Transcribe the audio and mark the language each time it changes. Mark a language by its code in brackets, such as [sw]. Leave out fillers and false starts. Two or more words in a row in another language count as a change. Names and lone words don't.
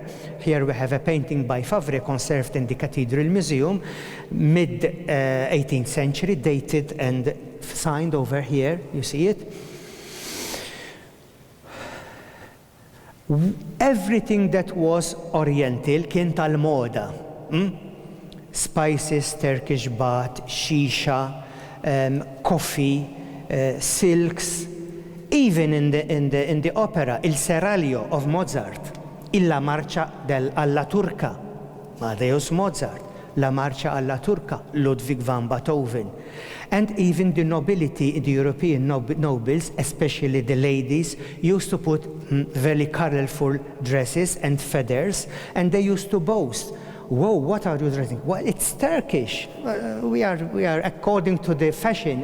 [en] Here we have a painting by Favre conserved in the Cathedral Museum, mid-18th century, dated and signed over here. You see it? Everything that was Oriental [mt] kien tal-moda. [en] Spices, Turkish bath, shisha, coffee, silks. Even in the opera, Il Seraglio of Mozart, La Marcia alla Turca, Amadeus Mozart, La Marcia alla Turca, Ludwig van Beethoven. And even the nobility, the European nobles, especially the ladies, used to put very colorful dresses and feathers, and they used to boast, whoa, what are you dressing? Well, it's Turkish. We are according to the fashion.